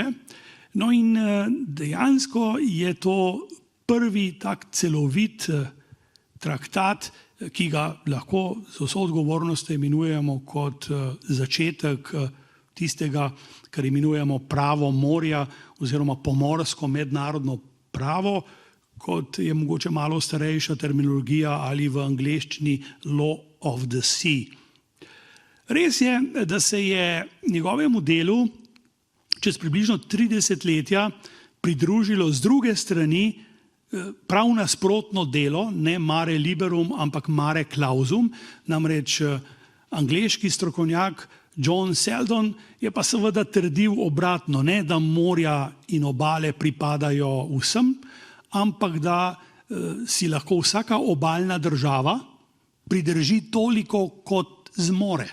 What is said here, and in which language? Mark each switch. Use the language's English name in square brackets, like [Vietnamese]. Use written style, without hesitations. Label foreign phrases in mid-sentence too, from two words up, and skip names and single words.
[Slovenian] No in dejansko je to prvi tak celovit traktat, ki ga lahko z vso odgovornostjo imenujemo kot začetek tistega, kar imenujemo pravo morja oziroma pomorsko mednarodno pravo, kot je mogoče malo starejša terminologija ali v angleščini [English] law of the sea. [Slovenian] Res je, da se je njegovemu delu čez približno 30 letja pridružilo z druge strani prav nasprotno delo, ne [Latin] mare liberum, [Slovenian] ampak [Latin] mare clausum, [Slovenian] namreč angleški strokovnjak John Seldon je pa seveda trdil obratno, ne da morja in obale pripadajo vsem, ampak da si lahko vsaka obalna država pridrži toliko, kot zmore.